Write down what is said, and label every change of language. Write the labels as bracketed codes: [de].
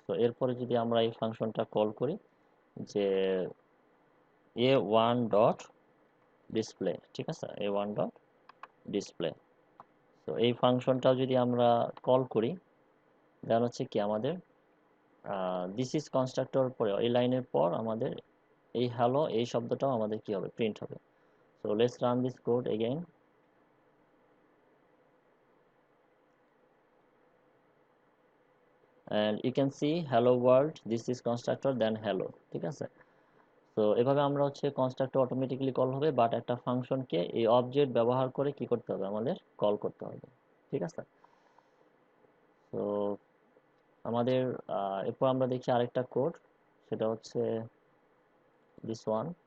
[bn] তো এরপরে যদি আমরা এই ফাংশনটা কল করি, যে এ ওয়ান ডট ডিসপ্লে, ঠিক আছে, এ ওয়ান ডট ডিসপ্লে। তো এই ফাংশনটাও যদি আমরা কল করি, দেন হচ্ছে কি আমাদের [en] this is constructor [bn] পরে এই লাইনের পর আমাদের এই হ্যালো এই শব্দটাও আমাদের কি হবে, প্রিন্ট হবে। [en] so let's run this code again, and you can see hello world this is constructor then hello, [bn] ঠিক আছে। তো এভাবে আমরা হচ্ছে কনস্ট্রাক্টর অটোমেটিক্যালি কল হবে, বাট একটা ফাংশনকে এই অবজেক্ট ব্যবহার করে কি করতে হবে, আমাদের কল করতে হবে, ঠিক আছে। তো আমাদের এরপর আমরা দেখি আরেকটা কোড, সেটা হচ্ছে [en] This one.